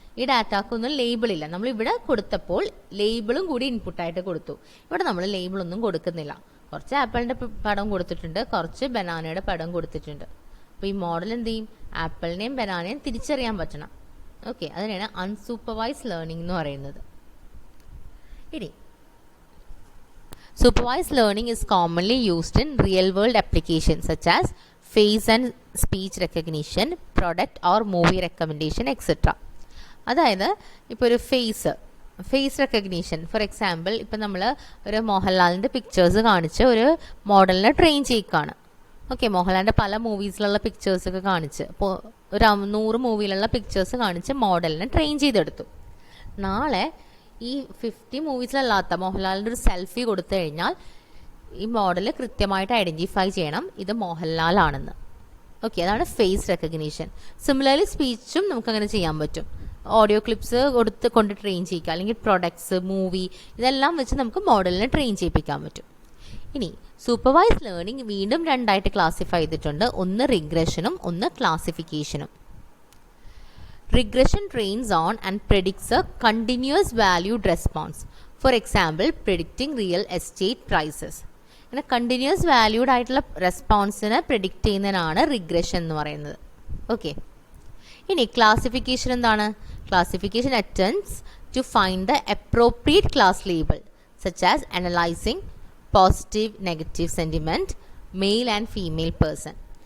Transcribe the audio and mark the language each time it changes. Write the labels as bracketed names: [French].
[Malayalam] ഈ ഡാറ്റക്കൊന്നും ലേബിളില്ല. നമ്മൾ ഇവിടെ കൊടുത്തപ്പോൾ ലേബിളും കൂടി ഇൻപുട്ടായിട്ട് കൊടുത്തു. ഇവിടെ നമ്മൾ ലേബിളൊന്നും കൊടുക്കുന്നില്ല. കുറച്ച് ആപ്പിളിൻ്റെ പടം കൊടുത്തിട്ടുണ്ട്, കുറച്ച് ബനാനയുടെ പടം കൊടുത്തിട്ടുണ്ട്. അപ്പോൾ ഈ മോഡൽ എന്ത് ചെയ്യും? ആപ്പിളിനെയും ബനാനയും തിരിച്ചറിയാൻ പറ്റണം. ഓക്കെ, അതിനാണ് അൺസൂപ്പർവൈസ് ലേണിംഗ് എന്ന് പറയുന്നത്. ഇനി supervise learning [English] is commonly used in real world applications such as face and speech recognition, product or movie recommendation, etc. [Malayalam] അതായത് ഇപ്പോൾ ഒരു ഫേസ് റെക്കഗ്നീഷൻ, ഫോർ എക്സാമ്പിൾ ഇപ്പോൾ നമ്മൾ ഒരു മോഹൻലാലിൻ്റെ പിക്ചേഴ്സ് കാണിച്ച് ഒരു മോഡലിനെ ട്രെയിൻ ചെയ്യിക്കുകയാണ്. ഓക്കെ, മോഹൻലാലിൻ്റെ പല മൂവീസിലുള്ള പിക്ചേഴ്സൊക്കെ കാണിച്ച് ഇപ്പോൾ ഒരു 100 മൂവിയിലുള്ള പിക്ചേഴ്സ് കാണിച്ച് മോഡലിനെ ട്രെയിൻ ചെയ്തെടുത്തു. നാളെ ഈ 50 മൂവീസിലല്ലാത്ത മോഹൻലാലിൻ്റെ ഒരു സെൽഫി കൊടുത്തു കഴിഞ്ഞാൽ ഈ മോഡൽ കൃത്യമായിട്ട് ഐഡൻറ്റിഫൈ ചെയ്യണം ഇത് മോഹൻലാലാണെന്ന്. ഓക്കെ, അതാണ് ഫേസ് റെക്കഗ്നീഷൻ. സിമിലർലി സ്പീച്ചും നമുക്കങ്ങനെ ചെയ്യാൻ പറ്റും. ഓഡിയോ ക്ലിപ്സ് കൊണ്ട് ട്രെയിൻ ചെയ്യിക്കുക, അല്ലെങ്കിൽ പ്രൊഡക്ട്സ്, മൂവി, ഇതെല്ലാം വെച്ച് നമുക്ക് മോഡലിനെ ട്രെയിൻ ചെയ്യിപ്പിക്കാൻ പറ്റും. ഇനി സൂപ്പർവൈസ് ലേണിംഗ് വീണ്ടും 2ആയിട്ട് ക്ലാസിഫൈ ചെയ്തിട്ടുണ്ട്. ഒന്ന് റിഗ്രഷനും ഒന്ന് ക്ലാസിഫിക്കേഷനും. [English] Regression trains on and predicts a continuous valued response. For example, predicting real estate prices. [Malayalam] അങ്ങനെ കണ്ടിന്യൂസ് വാല്യൂഡ് ആയിട്ടുള്ള റെസ്പോൺസിനെ പ്രെഡിക്റ്റ് ചെയ്യുന്നതിനാണ് റിഗ്രഷൻ എന്ന് പറയുന്നത്. ഓക്കെ, ഇനി ക്ലാസിഫിക്കേഷൻ എന്താണ്? [English] Classification attempts to find the appropriate class label such as analysing positive negative sentiment, male and female person.